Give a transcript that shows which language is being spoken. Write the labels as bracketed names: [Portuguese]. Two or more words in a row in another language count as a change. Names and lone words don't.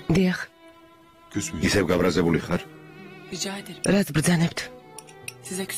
[Georgian] დიახ, ისევ გაბრაზებული ხარ? [Turkish] Rica ederim. [Georgian] რაც ბრძანებთ. [Turkish] Size küs.